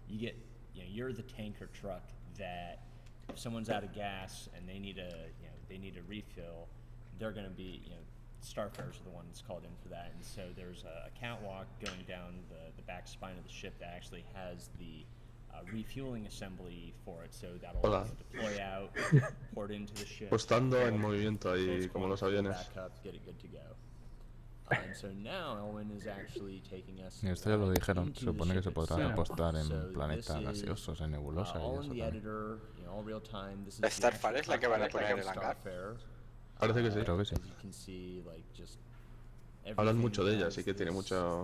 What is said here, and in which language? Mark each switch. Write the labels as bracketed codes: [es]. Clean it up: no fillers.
[en] You get, you're the tanker truck that if someone's out of gas and they need a refill, they're going to be, Starfares are the ones called in for that, and so there's a catwalk going down the back spine of the ship that actually has the refueling assembly for it, so that'll deploy out, port into the ship. [es] Pues estando en movimiento ahí, como los aviones. [en] Get it good to go. And so now Elwin is actually taking us. [es] Y esto ya lo dijeron, se supone que se podrá apostar en planetas gaseosos, en nebulosas y eso también. ¿La Starfire es la que van a poner en el hangar? Parece que sí. Creo que sí. Hablan mucho de ella, así que tiene mucha...